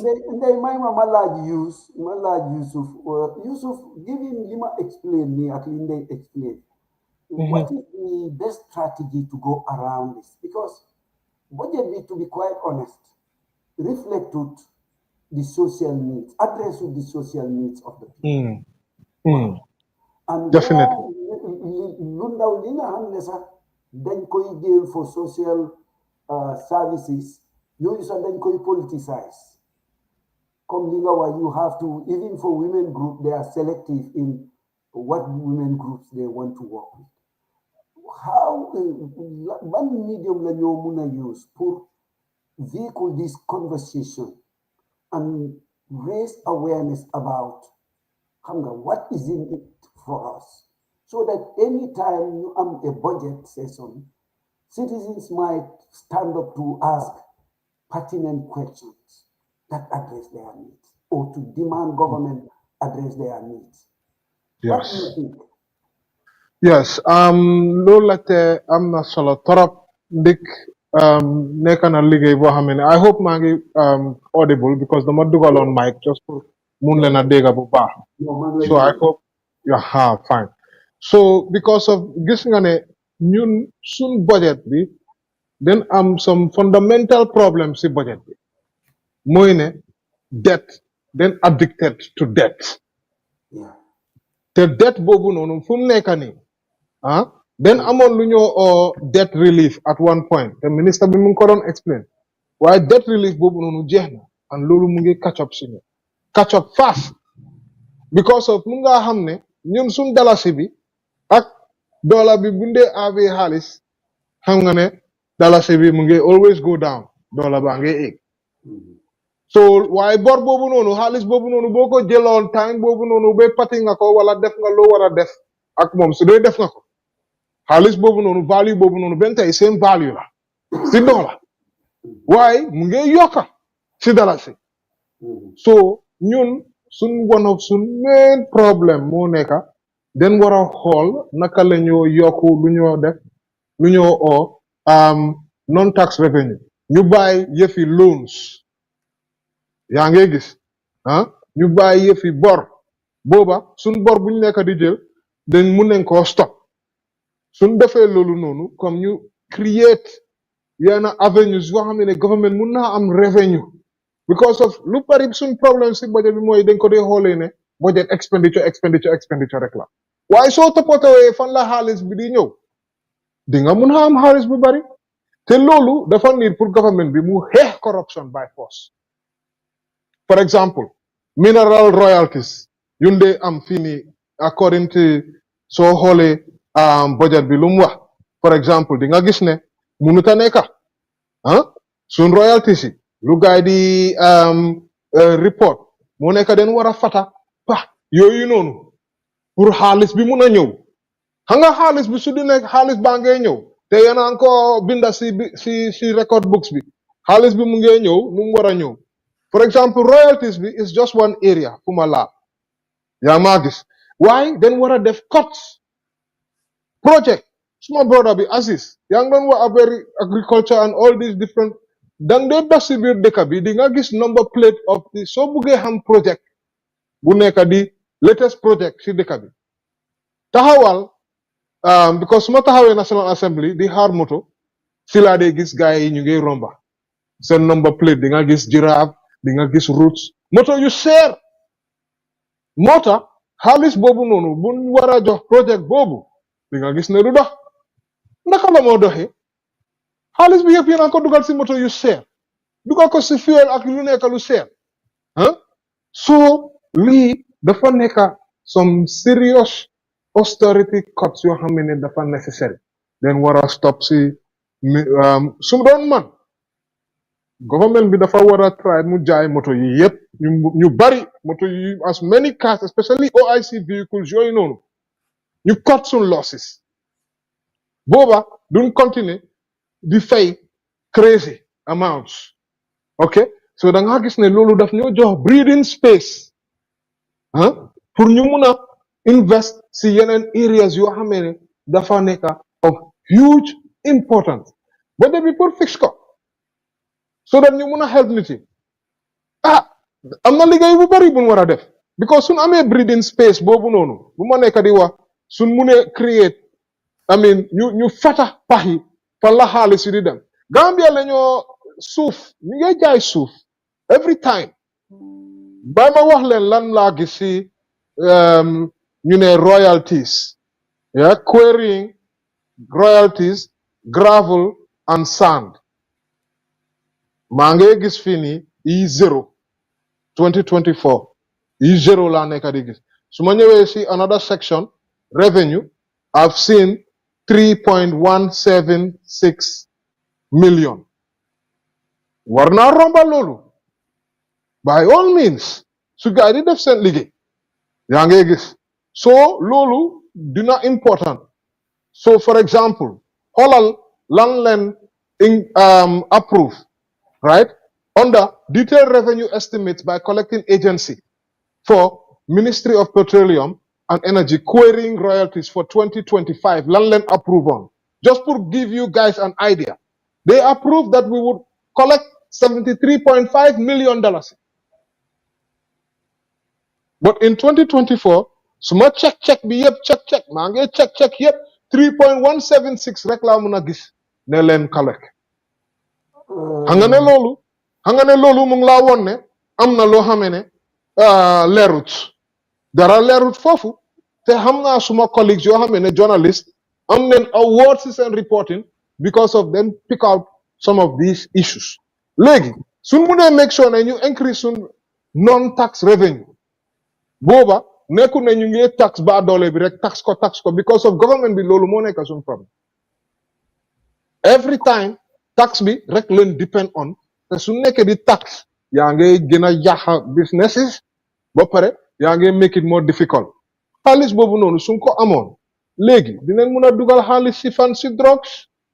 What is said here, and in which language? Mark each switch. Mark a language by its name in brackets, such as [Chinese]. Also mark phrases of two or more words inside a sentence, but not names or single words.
[English] they my large Yusuf giving Lima explain me at least they explain what is the best strategy to go around this because budget need to be quite honest reflect the social needs address the social needs of the people and definitely [Wolof] lu ndaw li nga xam ne sax dañ koy jël [English] for social services [Wolof] yooyu sax dañ koy politicize comme li nga wax you [English] have to even for women group they are selective in what women groups they want to work with how [Wolof] ban medium la ñoo mun a [English] use pour vehicle this conversation and raise awareness about [Wolof] xam nga [English] what is in it for us so that anytime you am a budget session citizens might stand up to ask pertinent questions that address their needs or to demand government address their needs. Yes. What do you think? Yes, [Wolof] loolu la te am na solo torop ndik nekk na liggéey boo xam ne [English] I hope [Wolof] maa ngi audible because dama dugaloon mic just pour mun leen a dégg bu baax [English] so I hope Yeah, fine. So because of [Wolof] gis nga ne ñun sun [English] budget bi then some fundamental problems ci budget [Wolof] bi mooy ne [English] debt then addicted to debt Yeah. [Wolof] te debt boobu noonu fu mu nekk nii then amoon lu ñoo [English] debt relief at one point [Wolof] te ministre bi mu ngi ko doon explain waaye [English] debt relief [Wolof] boobu noonu jeex na and loolu mu ngi [English] catch up [Wolof] suñu [English] catch up fast because of [Wolof] mu nga xam ne ñun suñ dalasi bi ak dollar bi bu ndee avee xaalis xam nga ne dalasi bi mu ngi [English] always go down [Wolof] dollar baa ngi egg so waaye bor boobu noonu xaalis boobu noonu boo ko jëloon time boobu noonu ba pati nga ko wala def nga loo war a def ak moom su dee def nga ko xaalis boobu noonu value boobu noonu benn tey seen value la si dollar waaye mu ngi yokka si dalasi so ñun [English] one of [Wolof] sun [English] main problem [Wolof] moo nekka den war a xool naka la ñoo yokku lu ñoo def lu ñoo [English] non tax revenue [Wolof] ñu bàyyi yëfi loans yaa ngi gis ñu bàyyi yëfi bor booba suñ bor buñ nekk di jël dañ mun nañ koo stop suñ defee loolu noonu comme ñu create yenn avenues yoo xam ne government mun naa am revenue [English] because of [Wolof] lu bari suñ problème si budget bi mooy dañ ko dee xoolee ne [English] budget expenditure [Wolof] rek la waaye soo toppatoo fan la xaalis bi di ñëw di nga mun a am xaalis bu bari te loolu dafa niir pour government bi mu xeex corruption [English] by force for example mineral royalties [Wolof] yunde am fii nii [English] according to [Wolof] soo xoolee budget bi lu mu wax [English] for example [Wolof] di nga gis ne munuta nekka suñ royalties yi lu gaay di report moo nekk den war a fata yooyu noonu pour xaalis bi mun a ñëw xam nga xaalis bi su di nekk xaalis baa ngee ñëw te yéen a ngi ko binda si [English] record books [Wolof] bi xaalis bi mu ngee ñëw nu mu war a ñëw [English] for example royalties [Wolof] bi [English] is just one area [Wolof] fu ma laa yaa maa gis waaye den war a def [English] cuts project [Wolof] suma brother bi Aziz yaa ngi doon wax affaire [English] agriculture and all these different [Wolof] dang dee dox si biir dëkk bi di nga gis [English] number plate of the [Wolof] soo buggee xam project bu nekk di [English] latest project [Wolof] si dëkk bi taxawal because su ma taxawee National Assembly di xaar moto si laa dee gis gars yi ñu ngi romba seen [English] number plate [Wolof] di nga gis Giraffe di nga gis Roots moto yu seer moo tax xaalis boobu noonu buñ war a jox project boobu di nga gis ne du dox naka la moo doxee xaalis bi yëpp yéen a ko dugal si moto yu seer dugal ko si fuel ak lu nekk lu seer so lii dafa nekk [English] some serious austerity cuts [Wolof] yoo xam ne dafa necessary den war a stop si su doon man government bi dafa war a try mu jaay moto yi yëpp ñu bari moto yi [English] as many cars especially OIC vehicles [Wolof] yooyu noonu ñu cut sun losses booba duñ continuer di fay [English] crazy amounts ok so [Wolof] da nga gis ne loolu daf ñoo jox [English] breathing space [Wolof] pour ñu mun a invest si yeneen areas yoo xam ne dafa nekk [English] of huge importance [Wolof] budget bi pour fix ko [English] so that [Wolof] ñu mun a help nit yi am na liggéey bu bari buñ war a def because suñ amee [English] breathing space [Wolof] boobu noonu bu ma nekk di wax suñ munee create ñu fata pax yi fan la xaalis yi di dem Gambia la ñoo suuf ñu ngi jaay suuf [English] every time [Wolof] ba ma wax leen lan laa gis si ñu ne [English] royalties quarrying royalties gravel and sand [Wolof] maa ngi gis fii nii E0 2024 E0 laa nekk di gis su ma ñëwee si [English] another section revenue I've seen [Wolof] 3.176 million war naa romba loolu [English] by all means [Wolof] su gaay di def seen liggéey yaa ngi gis [English] so [Wolof] loolu dina [English] important so for example [Wolof] xoolal lan leen [English] approve right under detailed revenue estimates by collecting agency for Ministry of Petroleum and Energy querying royalties for 2025 [Wolof] lan leen [English] approve on just to give you guys an idea they approved that we would collect $73.5 million but in 2024 [Wolof] suma check bi yëpp check maa ngi check yëpp 3.176 rek laa mun a gis ne leen collect xam nga ne loolu mu ngi laa woon ne am na loo xamee ne leerut dara leerut foofu te xam naa suma colleagues yoo xamee ne journalist am neen awards si seen reporting because of them pick out some of these issues léegi suñ munee make sure ne ñu increase suñ [English] non tax revenue [Wolof] booba nekku ne ñu ngi tax ba doole bi rek tax ko because of government bi loolu moo nekk suñ problème [English] every time [Wolof] tax bi rek leen depend on te su nekkee di tax yaa ngi gën a yàq businesses ba pare yaa ngi [English] make it more difficult [Wolof] xaalis boobu noonu suñ ko amoon léegi dinañ mun a dugal xaalis si fan si drugs